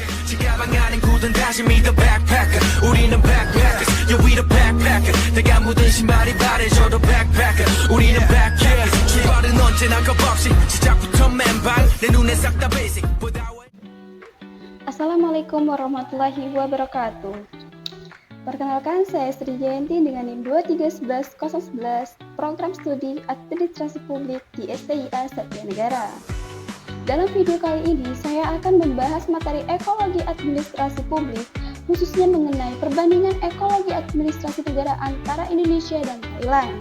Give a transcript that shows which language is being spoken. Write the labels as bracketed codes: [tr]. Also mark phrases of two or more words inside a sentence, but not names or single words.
[ko] 가방 안엔 굳은 다짐이 [en] the backpacker [ko] 우리는 [en] backpackers yeah we the backpacker [ko] 내가 묻은 신발이 바래져도 backpacker 우리는 backpackers 출발은 언제나 겁없이 시작부터 맨발 내 눈에 싹 다 basic [ar] السلام عليكم ورحمة الله وبركاته. [id] Perkenalkan, saya Sri Jayanti dengan NIM 2311011 Program Studi Administrasi Publik di STIA Satya Negara. Dalam video kali ini, saya akan membahas materi ekologi administrasi publik, khususnya mengenai perbandingan ekologi administrasi negara antara Indonesia dan Thailand.